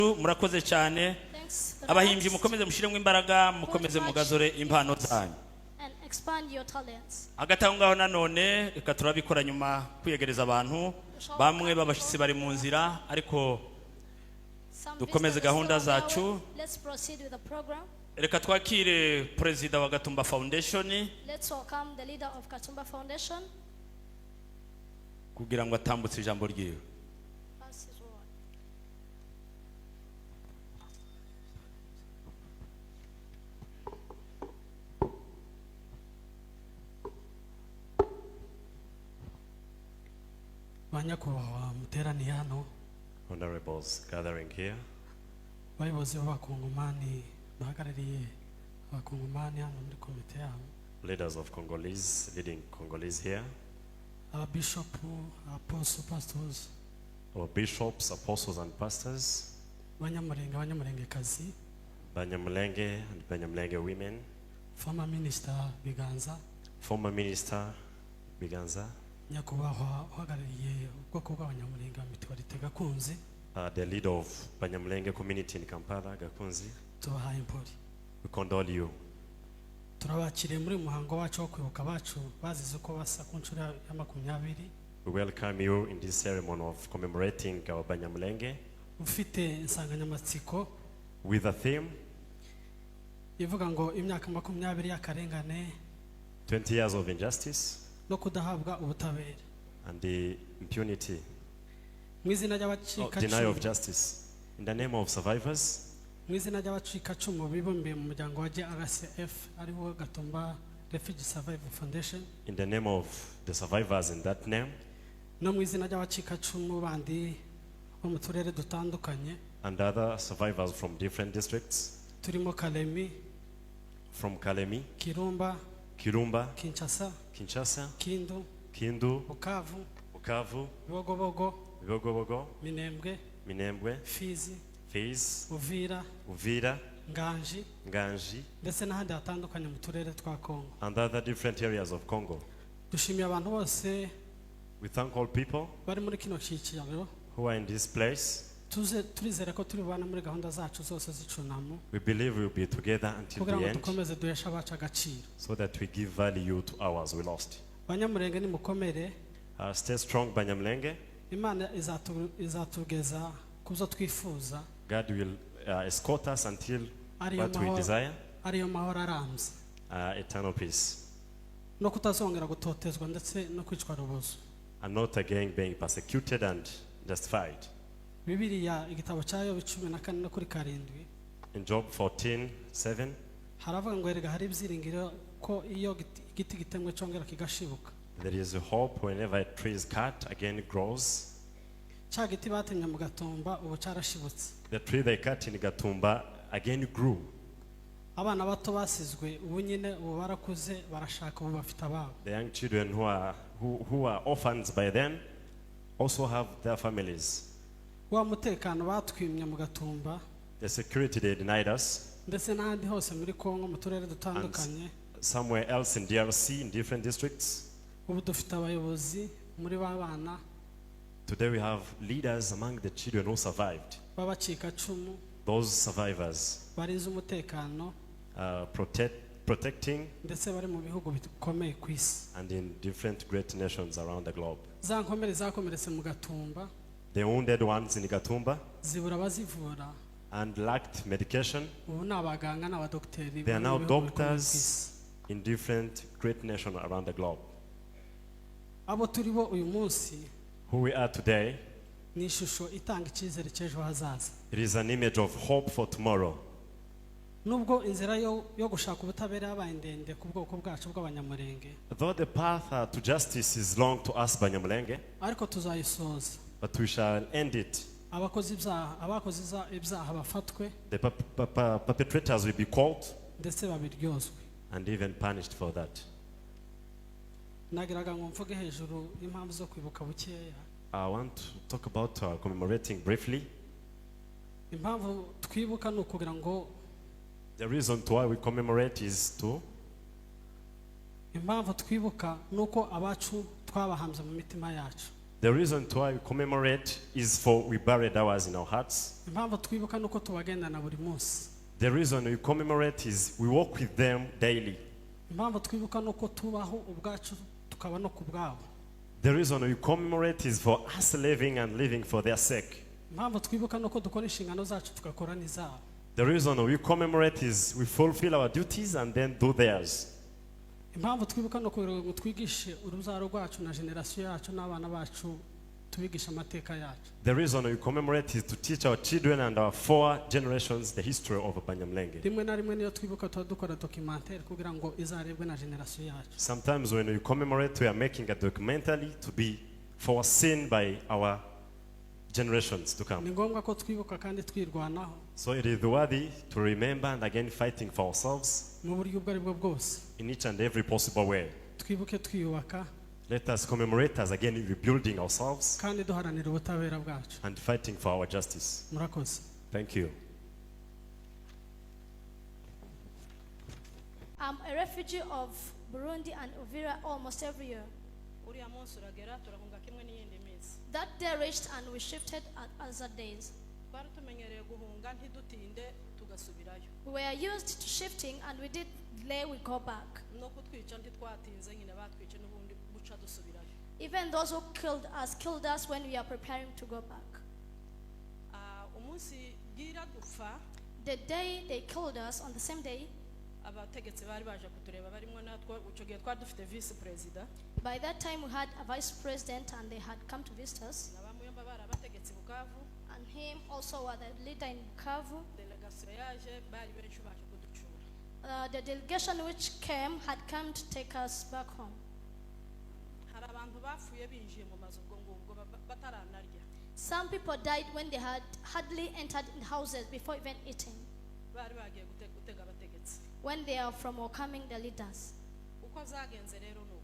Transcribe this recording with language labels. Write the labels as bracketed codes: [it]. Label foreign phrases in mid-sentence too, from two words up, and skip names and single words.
[rw] murakoze cyane abahimbyi mukomeze mushiremo imbaraga mukomeze mugazore impano zanyu [en] and expand your talents. [rw] agatangaho nanone reka turabikora nyuma kwiyegereza abantu bamwe babashitsi bari mu nzira ariko dukomeze gahunda zacu. [en] Let's proceed with the program. [rw] Reka twakire president wa Gatumba Foundation. [en] Let's welcome the leader of Gatumba Foundation [rw] kugira ngo atambutse ijambo ryiwe. Banyakubahwa muteraniye hano, [en] honorables gathering here, [rw] bayobozi b'abakongomani bahagarariye abakongomani hano muri komite yabo, [en] leaders of Congolese leading Congolese here, bishop, apostles, pastors, our bishops, apostles and pastors, [rw] banyamulengekazi, [en] Banyamulenge and Banyamulenge women, former minister [rw] Biganza, nyakubahwa uhagarariye ubwoko bw'abanyamulenge mitwarite Gakunzi, [en] the leader of Banyamulenge community in Kampala, Gakunzi. [rw] Tubahaye impori. [en] We condole you. [rw] Turabakiriye muri muhango wacu wo kwibuka bacu bazize ko basa ku nshuro ya 20. [en] We welcome you in this ceremony of commemorating our Banyamulenge. [rw] Ufite insanganyamatsiko [en] with a theme [rw] ivuga ngo imyaka 20 y'akarengane, [en] 20 years of injustice [rw] no kudahabwa ubutabera [en] and the impunity, [rw] mwizina ry'abacika [en] denial of justice. In the name of survivors, [rw] mwizina ry'abacika cumu bibumbiye mu muryango wa GRCF ari wo Gatumba Refugee Survival Foundation, [en] in the name of the survivors in that name, [rw] no mwizina ry'abacika cumu bandi bo mu turere dutandukanye, [en] and other survivors from different districts, [rw] turimo Kalemi, [en] from Kalemi, Kirumba, Kinshasa, Kindu, Bukavu, Bibogobogo, Minembwe, Fizi, Uvira, Nganji, [rw] ndetse n'ahandi hatandukanye mu turere twa Kongo, [en] and other different areas of Congo. [rw] Dushimiye abantu bose [en] We thank all people [rw] bari muri kino cyiciro [en] who are in this place. [rw] Turizera ko turi bana muri gahunda zacu zose z'icunamo. [en] We believe we will be together until the end, [rw] dukomeze duhesha abacu agaciro, [en] so that we give value to ours we lost. [rw] Banyamulenge ni mukomere. [en] Stay strong, Banyamulenge. [rw] Imana izatugeza kuzo twifuza. [en] God will escort us until what we desire. [rw] Ariyo mahoro arambye. [en] Eternal peace. [rw] No kutazongera gutotezwa ndetse no kwicwa rubozo. [en] And not again being persecuted and justified. [rw] Bibiliya igitabo cya Yobu 14 no kuri 7. [en] In Job 14:7, [rw] haravuga ngo erega hari ibyiringiro ko iyo igiti gitemwe cyongera kigashibuka. [en] There is a hope whenever a tree is cut, again it grows. [rw] Cya giti batemye mu Gatumba ubu cyarashibutse. [en] The tree they cut in Gatumba again grew. [rw] Abana bato basizwe ubu nyine ubu barakuze barashaka ubu bafite ababo. [en] The young children who are orphans by then also have their families. [rw] Wa mutekano batwimye mu Gatumba, [en] the security they denied us, [rw] ndetse n'ahandi hose muri Kongo mu turere dutandukanye, [en] somewhere else in DRC in different districts. [rw] Ubu dufite abayobozi muri babana. [en] Today we have leaders among the children who survived. [rw] Babacika cumu, [en] those survivors [rw] barize umutekano, [en] protecting, [rw] ndetse bari mu bihugu bikomeye ku isi, [en] and in different great nations around the globe. [rw] Za nkomere zakomeretse mu Gatumba, [en] the wounded ones in Gatumba, [rw] zibura bazivura, [en] and lacked medication. [rw] Ubu n'abaganga n'abadokteri. [en] They are now doctors in different great nations around the globe. [rw] Abo turibo uyu munsi, [en] who we are today, [rw] ni ishusho itanga icyizere cy'ejo hazaza. [en] It is an image of hope for tomorrow. [rw] Nubwo inzira yo gushaka ubutabera yabaye ndende ku bwoko bwacu bw'abanyamulenge, [en] though the path to justice is long to us Banyamulenge, [rw] ariko tuzayisoza. [en] But we shall end it. [rw] Abakoze ibyaha bafatwe, [en] the perpetrators will be caught, [rw] ndetse babiryozwe, [en] and even punished for that. [rw] Nagiraga ngo mvuge hejuru impamvu zo kwibuka bukeya. [en] I want to talk about commemorating briefly. [rw] Impamvu twibuka no kugira ngo, [en] the reason to why we commemorate is to, [rw] impamvu twibuka nuko abacu twabahambye mu mitima yacu. [en] The reason why we commemorate is for we buried ours in our hearts. [rw] impamvu twibuka nuko tubagendana buri munsi. [en] The reason we commemorate is we walk with them daily. [rw] impamvu twibuka nuko tubaho ubwacu tukaba no ku bwabo. [en] The reason we commemorate is for us living and living for their sake. [rw] impamvu twibuka nuko dukora inshingano zacu tugakora n'izabo. [en] The reason we commemorate is we fulfill our duties and then do theirs. [rw] impamvu twibuka nuko ngo twigishe uruzaro rwacu na generasiyo yacu n'abana bacu tubigisha amateka yacu. [en] The reason we commemorate is to teach our children and our 4 generations the history of Banyamulenge. [rw] rimwe na rimwe niyo twibuka tuba dukora documentaire kugira ngo izarebwe na generasiyo yacu. [en] Sometimes when we commemorate, we are making a documentary to be foreseen by our generations to come. [rw] ni ngombwa ko twibuka kandi twirwanaho [en] So it is worthy to remember and again fighting for ourselves [rw] mu buryo ubwo ari bwo bwose. [en] in each and every possible way. [rw] twibuke twiyubaka [en] Let us commemorate as again rebuilding ourselves [rw] kandi duharanira ubutabera bwacu. [en] and fighting for our justice. [rw] murakoze. [en] Thank you. I'm a refugee of Burundi and Uvira almost every year. [rw] uriya munsi uragera turahunga kimwe n'iyindi minsi. [en] That day reached and we shifted at other days. [rw] Twari tumenyereye guhunga ntidutinde tugasubirayo. [en] We were used to shifting and we did delay, we go back. [rw] No kutwica ntitwatinze nyine batwice n'ubundi buca dusubirayo. [en] Even those who killed us when we are preparing to go back. [rw] Umunsi bwira dupfa [en] The day they killed us, on the same day, [rw] abategetsi bari baje kutureba barimo natwo uco gihe twari dufite [en] vice president by that time we had a vice president and they had come to visit us. [rw] n'abamuyomba bari abategetsi Bukavu. [en] And him also was the leader in Bukavu. [rw] Delegation yaje bari benshi baje kuducura. [en] The delegation which came had come to take us back home. [rw] Hari abantu bapfuye binjiye mu mazu ubwo ngubwo bataranarya. [en] Some people died when they had hardly entered in houses before even eating, [rw] Bari bagiye gutega abategetsi. [en] when they are from welcoming the leaders. [rw] Uko zagenze rero nuko.